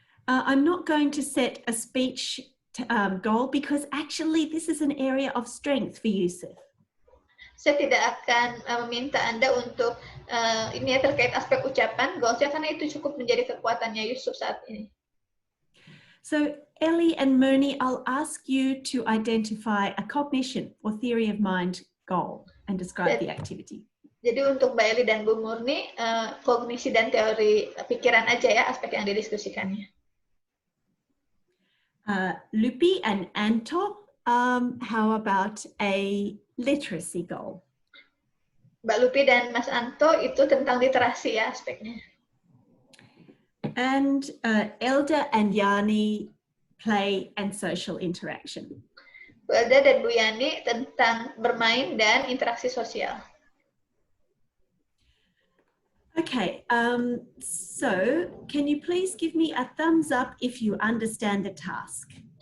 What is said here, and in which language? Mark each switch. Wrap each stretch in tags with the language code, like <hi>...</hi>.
<en>I'm not going to set a speech goal because actually this is an area of strength for Yusuf.</en> <id>Saya tidak akan meminta Anda untuk ini ya terkait aspek ucapan goalsnya, karena itu cukup menjadi kekuatannya Yusuf saat ini.</id> <en>So Ellie and Moni, I'll ask you to identify a cognition or theory of mind goal and describe the activity.</en> <id>Jadi untuk Mbak Ellie dan Bu Murni, kognisi dan teori pikiran aja ya aspek yang didiskusikannya.</id> <en>Lupi and Anto, how about a literacy goal?</en> <id>Mbak Lupi dan Mas Anto itu tentang literasi ya aspeknya.</id> <en>And Elda and Yani, play and social interaction.</en> <id>Bu Elda dan Bu Yani tentang bermain dan interaksi sosial.</id> <en>Okay, so can you please give me a thumbs up if you understand the task?</en>